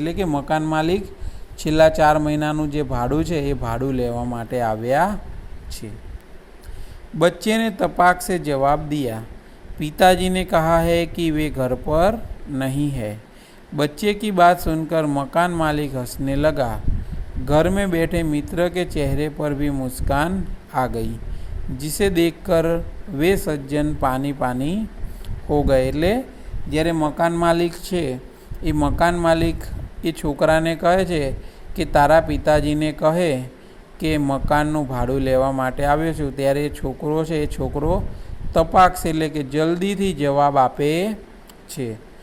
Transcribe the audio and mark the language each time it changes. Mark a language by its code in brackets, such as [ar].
[gu] એટલે કે મકાન માલિક છેલ્લા 4 મહિનાનું જે ભાડું છે એ ભાડું લેવા માટે આવ્યા છે. [hi] बच्चे ने तपाक से जवाब दिया, पिताजी ने कहा है कि वे घर पर नहीं है. बच्चे की बात सुनकर मकान मालिक हंसने लगा. घर में बैठे मित्र के चेहरे पर भी मुस्कान आ गई, जिसे देखकर वे सज्जन पानी पानी हो गए. [gu] એટલે જ્યારે મકાન માલિક છે એ મકાન માલિક એ છોકરાને કહે છે કે તારા પિતાજીને કહે કે મકાનનું ભાડું લેવા માટે આવ્યો છું, ત્યારે છોકરો છે એ છોકરો તપાક છે એટલે કે જલ્દીથી જવાબ આપે છે.